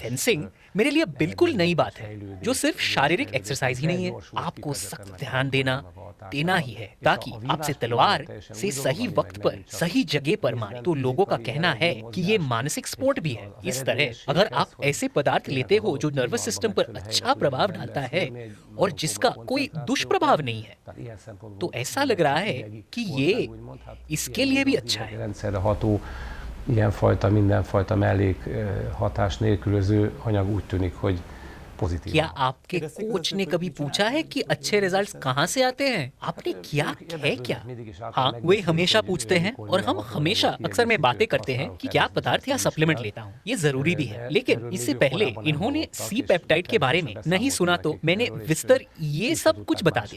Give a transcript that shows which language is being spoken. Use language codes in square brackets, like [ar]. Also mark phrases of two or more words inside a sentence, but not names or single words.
[hi] फेंसिंग मेरे लिए बिल्कुल नई बात है, जो सिर्फ शारीरिक एक्सरसाइज ही नहीं है, आपको सख्त ध्यान देना ही है, ताकि आपसे तलवार से सही वक्त पर सही जगह पर मारे। तो लोगों का कहना है कि ये मानसिक स्पोर्ट भी है। इस तरह अगर आप ऐसे पदार्थ लेते हो जो [en] nervous system [hi] पर अच्छा प्रभाव डालता है और जिसका कोई दुष्प्रभाव नहीं है, तो ऐसा लग रहा है कि ये इसके लिए भी अच्छा है। [hu] Rendszerre ható, ilyenfajta, mindenfajta mellék hatás nélkülöző anyag úgy tűnik, hogy pozitív. [hi] क्या आपके कोच ने कभी पूछा है कि अच्छे रिजल्ट्स कहाँ से आते हैं? आपने किया है क्या? हाँ, वे हमेशा पूछते हैं और हम हमेशा अक्सर में बातें करते हैं कि क्या पदार्थ या सप्लीमेंट लेता हूँ। ये जरूरी भी है, लेकिन इससे पहले इन्होंने [en] C peptide [hi] के बारे में नहीं सुना तो मैंने विस्तार ये सब कुछ बता दिया।